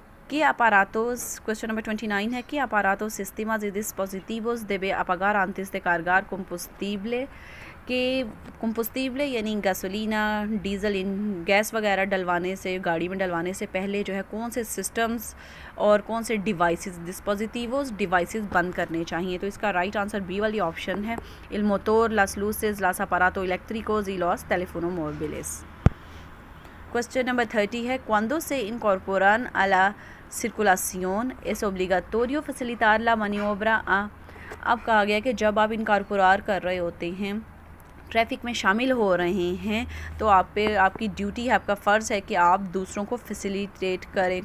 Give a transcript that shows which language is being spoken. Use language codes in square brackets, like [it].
[es] ¿Qué aparatos, [hi] question number 29 है, [es] ¿qué aparatos, sistemas y dispositivos debe apagar antes de cargar combustible, [hi] कि combustible यानी गैसोलीना, diesel, इन gas वगैरह डलवाने से, गाड़ी में डलवाने से पहले जो है कौन से सिस्टम्स और कौन से डिवाइसेस बंद करने चाहिए। तो इसका राइट आंसर बी वाली ऑप्शन है, [es] el motor, las luces, los aparatos eléctricos y los teléfonos móviles। [hi] Question number 30 है, [es] cuando se incorporan a la circulación es obligatorio facilitar la maniobra a। [hi] अब कहा गया कि जब आप इनकॉर्पोरेट कर रहे होते हैं ट्रैफिक में शामिल हो रहे हैं तो आप पे आपकी ड्यूटी है, आपका फ़र्ज़ है कि आप दूसरों को फैसिलिटेट करें।